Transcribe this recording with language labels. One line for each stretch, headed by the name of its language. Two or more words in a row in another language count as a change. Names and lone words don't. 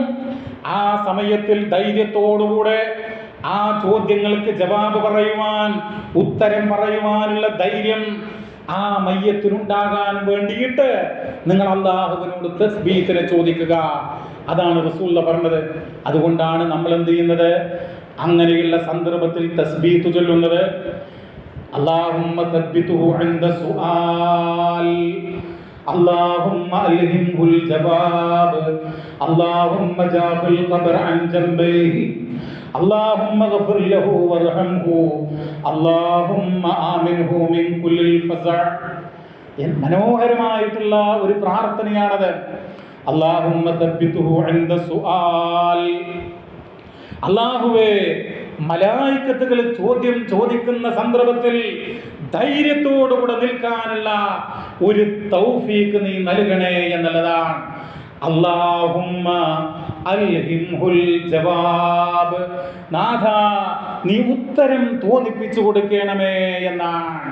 Malayalam: ആ സമയത്തിൽ ധൈര്യത്തോടുകൂടെ ആ ചോദ്യങ്ങൾക്ക് ജവാബ് പറയുവാൻ, ഉത്തരം പറയുവാനുള്ള ധൈര്യം ആ മയ്യത്തിനുണ്ടാകാൻ വേണ്ടിയിട്ട് നിങ്ങൾ അല്ലാഹുവിനോട് തസ്ബീത്തിനെ ചോദിക്കുക. അതാണ് റസൂൽ പറഞ്ഞത്. അതുകൊണ്ടാണ് നമ്മൾ എന്ത് ചെയ്യുന്നത്? അങ്ങനെയുള്ള സന്ദർഭത്തിൽ തസ്ബീത്ത് ചൊല്ലുന്നത്.
Arabic: اللهم ثبته عند السؤال, اللهم ألهمه الجواب، اللهم جاف القبر عن جنبيه، اللهم اغفر له وارحمه، اللهم آمنه من كل الفزع.
Malayalam: മനോഹരമായിട്ടുള്ള ഒരു പ്രാർത്ഥനയാണത്.
Arabic: اللهم ثبته عند السؤال.
Malayalam: അല്ലാഹുവേ, മലായികത്തുകൾ ചോദ്യം ചോദിക്കുന്ന സന്ദർഭത്തിൽ ധൈര്യത്തോടുകൂടെ നിൽക്കാനുള്ള ഒരു തൗഫീഖ് നീ നൽകണേ എന്നുള്ളതാണ്.
Arabic: اللهم ألهمه الجواب,
Malayalam: നാഥ നീ ഉത്തരം തോന്നിപ്പിച്ചു കൊടുക്കണമേ എന്നാണ്.